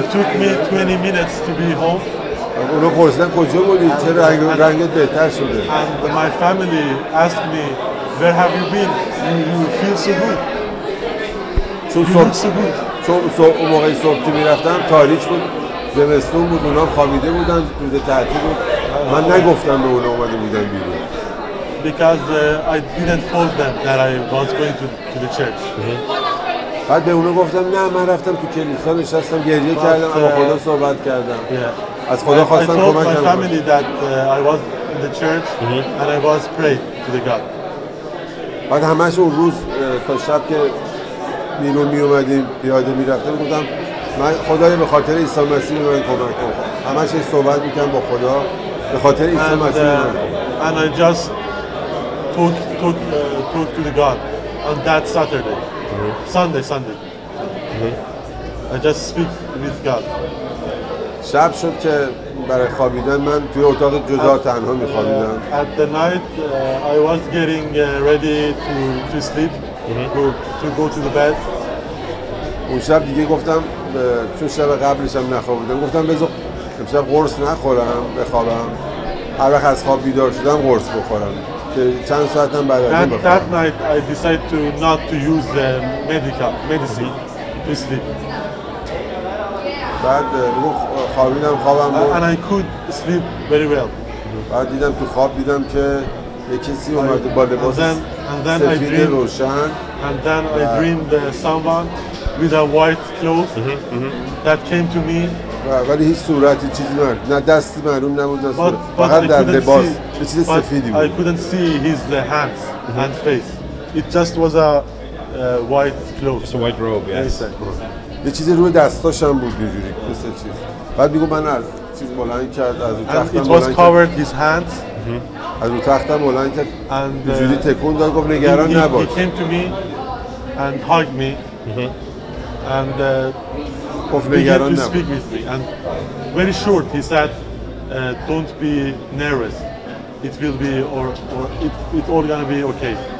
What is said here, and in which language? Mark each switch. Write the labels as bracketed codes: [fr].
[en] It took me 20 minutes to be home. [fa] اونو پرسیدن کجا بودی؟ چرا رنگت بهتر شده؟ [en] And my family asked me, where have you been? You feel so good. You look so good. [fa] چون اون موقع صبح که میرفتم تاریک بود، زمستون بود، اونام خوابیده بودن، روز تعطیل بود. من نگفتم به اونا اومده بودن بیرون. [en] Because I didn't told them that I was going to the church. [fa] بعد به اونا گفتم نه، من رفتم تو کلیسا نشستم گریه کردم، با خدا صحبت کردم. از خدا خواستم [en] I told my [fa] کمکم [en] family that I was in the church and I was praying to the God. [fa] بعد همش اون روز تا شب که بیرون می اومدیم پیاده میرفتم گفتم من خدای به خاطر عیسی مسیح به من کمک کن. همش صحبت میکنم با خدا به خاطر عیسی مسیح به من کمک. [en] And I just talked to the God on that Saturday, Sunday. I just speak with God. [fa] شب شد که برای خوابیدن من توی اتاق جدا تنها میخوابیدم. [en] At the night I was getting ready to sleep, to go to the bed. [fa] اون شب دیگه گفتم چون شب قبلش هم نخوابیدم، گفتم بذار امشب قرص نخورم بخوابم، هر وقت از خواب بیدار شدم قرص بخورم که چند ساعتم بعد از این بخوابم. [en] That night I decided to not to use the medicine to sleep. [fa] بعد خوابیدم خوابم بود. [en] And I could sleep very well. [fa] بعد دیدم تو خواب دیدم که یه کسی اومده با لباس سفید روشن. [en] And then I dreamed someone with a white cloth that came to me. [fa] ولی هیچ صورتی چیزی نه دستی معلوم نبود، فقط در لباس یه چیز سفیدی بود. [en] I couldn't see his hands and face. It just was a white cloth. Just a white robe, yes. [fa] یه چیزی روی دستاش هم بود اینجوری مثل چیز. بعد میگم من از چیز بلند کرد، از رو تختم بلند کرد. [en] It was covered his hands. [fa] از رو تختم بلند کرد، اینجوری تکون داد، گفت نگران نباش. [en] He came to me and hugged me and began to speak with me. And very short he said, don't be nervous. It will be it's all gonna be okay.